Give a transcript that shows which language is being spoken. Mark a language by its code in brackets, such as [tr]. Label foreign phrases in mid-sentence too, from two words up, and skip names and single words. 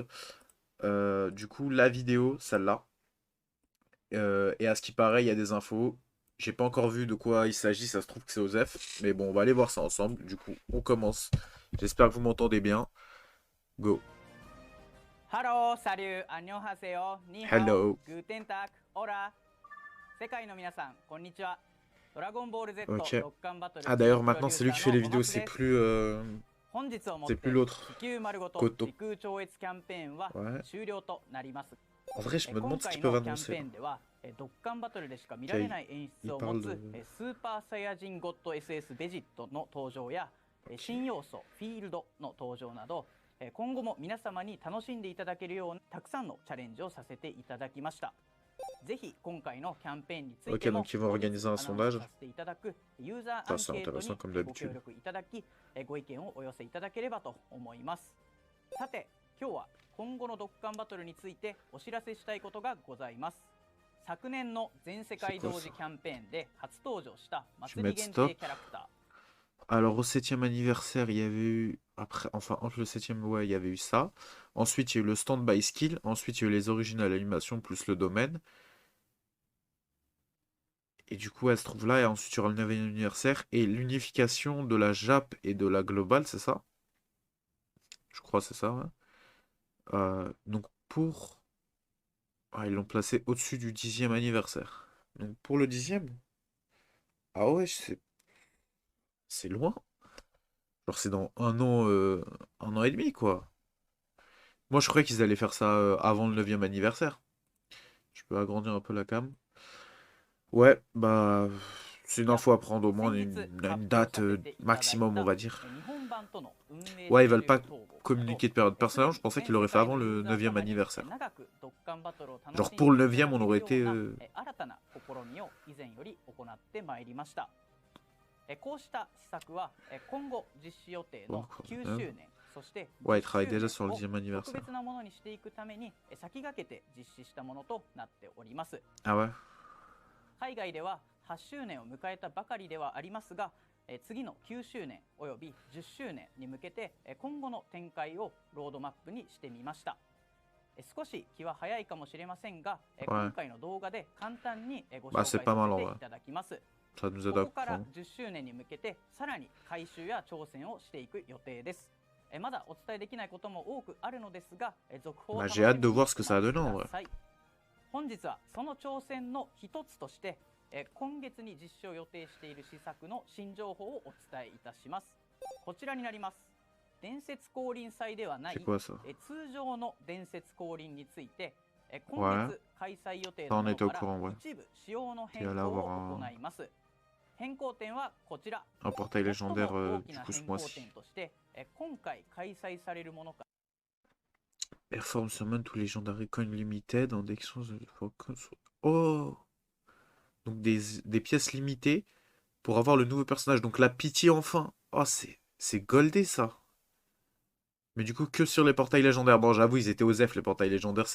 [fr] Du coup, la vidéo, celle-là. Et à ce qui paraît, il y a des infos. J'ai pas encore vu de quoi il s'agit. Ça se trouve que c'est Osef, mais bon, on va aller voir ça ensemble. Du coup, on commence. J'espère que vous m'entendez bien. Go. [en] Hello, salut, annyeonghaseyo, [zh] ni hao, [en] Hello. [de] guten tag, hola. [ja] 世界の皆さん、こんにちは。ドラゴンボール Z [fr] Ok. [ja] ドッカンバトル Ah チー [fr] d'ailleurs, [ja] フプロデ [fr] maintenant, [ja] ュー [fr] c'est lui [ja] サー [fr] qui fait [ja] の [fr] les [ja] お [fr] vidéos. [ja] 松 [fr] C'est [ja] です。 [fr] plus, [ja] 本日をもっ [fr] c'est plus [ja] て [fr] l'autre. [ja] 地球丸ごと [fr] Koto. [ja] 時空超越キャンペーンは [fr] Ouais. [ja] 終了となります。 [fr] En vrai, je me [ja] 今 [fr] demande ce qu'ils [ja] 回 [fr] peuvent [ja] のキャン [fr] annoncer [ja] ペー [fr] là. [ja] ンではドッカンバトルでしか見ら [fr] Ok, [ja] れない演出 [fr] il [ja] を持 [fr] parle [ja] つ [fr] de. [ja] スーパーサイヤ人ゴッド SS ベジットの登場や新要素フィールドの登場など今後も皆様に楽しんでいただけるようなたくさんのチャレンジをさせていただきました。ぜひ今回のキャンペーンについ [fr] Ok, [ja] ても [fr] donc ils vont [ja] 後日 [fr] organiser un [ja] アナウンス [fr] sondage. [ja] させていただくユーザーア [fr] Ça, [ja] ン [fr] c'est [ja] ケート [fr] intéressant [ja] に [fr] comme [ja] ご協 [fr] d'habitude. [ja] 力いただきご意見をお寄せいただければと思います。さて今日は今後のドッカンバトルについてお知らせしたいことがございます。昨年の全世界同時キャンペーンで初登場した祭り限定キャラクター [fr] Alors, au septième anniversaire, il y avait eu. Après, enfin, entre le septième, ouais, il y avait eu ça. Ensuite, il y a eu le [en] stand by skill. [fr] Ensuite, il y a eu les originales animations plus le domaine. Et du coup, elle se trouve là. Et ensuite, il y aura le neuvième anniversaire. Et l'unification de la JAP et de la globale, c'est ça? Je crois, c'est ça, ouais. Donc, pour. Ah, ils l'ont placé au-dessus du dixième anniversaire. Donc, pour le dixième. Ah ouais, c'est loin. Genre, c'est dans 1 an et demi, quoi. Moi, je croyais qu'ils allaient faire ça avant le neuvième anniversaire. Je peux agrandir un peu la cam. Ouais, bah, c'est une [ja] や [fr] info à prendre au moins [ja] 先日 [fr] une [ja] 発表 [fr] date [ja] させていただい [fr] maximum, on [ja] た [fr] va dire. [ja] 日本版との運営 [fr] Ouais, [ja] ス [fr] ils [ja] ケ [fr] veulent [ja] ジュー [fr] pas [ja] ル統合など [fr] communiquer de période [ja] すで [fr] personnelle. Je [ja] に [fr] pensais qu'ils [ja] 全世 [fr] l'auraient fait [ja] 界 [fr] avant [ja] の [fr] le [ja] ユーザー [fr] neuvième [ja] 様に [fr] anniversaire. [ja] 長くドッカンバトルを楽 [fr] Genre [ja] しん [fr] pour [ja] で [fr] le [ja] いただ [fr] neuvième, on [ja] ける [fr] aurait [ja] よ [fr] été. [ja] うな新たな試みを以前より行ってまいりました。こうした施策は今後実施予定の9周年そして10 [fr] Ouais, ils travaillent [ja] 周 [fr] déjà [ja] 年 [fr] sur le [ja] を [fr] dixième [ja] 特 [fr] anniversaire. [ja] 別なものにしていくために先駆けて実施したものとなっております。 [fr] Ah ouais? [ja] 海外では8周年を迎えたばかりではありますが次の9周年および10周年に向けて今後の展開をロードマップにしてみました。少し気は早いかもしれませんが今回の動画で簡単にご紹介 [fr] Bah, [ja] さ [fr] c'est pas mal [ja] せ [fr] en [ja] てい [fr] vrai. [ja] ただきます。 [fr] Ça nous [ja] こ [fr] aide à [ja] こから [fr] comprendre. [ja] 10周年に向けてさらに改修や挑戦をしていく予定です。まだお伝えできないことも多くあるのですが続報を [fr] Bah, [ja] 楽し [fr] j'ai [ja] み [fr] hâte de [ja] に [fr] voir ce que [ja] お [fr] ça a [ja] 待ち [fr] donné [ja] く [fr] en [ja] だ [fr] vrai. [ja] さい。本日はその挑戦の一つとして今月に実施を予定している施策の新情報をお伝えいたします。こちらになります。伝説降臨祭ではない [fr] C'est quoi ça? [ja] 通常の伝説降臨について今 [fr] Ouais. [ja] 月開催予定 [fr] Ça, [ja] の [fr] on [ja] もの [fr] était au [ja] から [fr] courant, ouais. [ja] 一部仕様の [fr] Il [ja] 変 [fr] allait [ja] 更 [fr] avoir [ja] を [fr] un, [ja] 行います。変更点はこちら。 [fr] un portail [ja] 最 [fr] légendaire [ja] も大き [fr] du [ja] な [fr] coup ce [ja] 変更 [fr] mois-ci. [ja] 点として今回開催されるものから [en] Perform summon [fr] tous les légendaires [en] coins limited [fr] en exchange de. Oh! Donc des pièces limitées pour avoir le nouveau personnage. Donc la pitié enfin. Oh, c'est goldé ça. Mais du coup, que sur les portails légendaires. Bon, j'avoue, ils étaient aux F, les portails légendaires.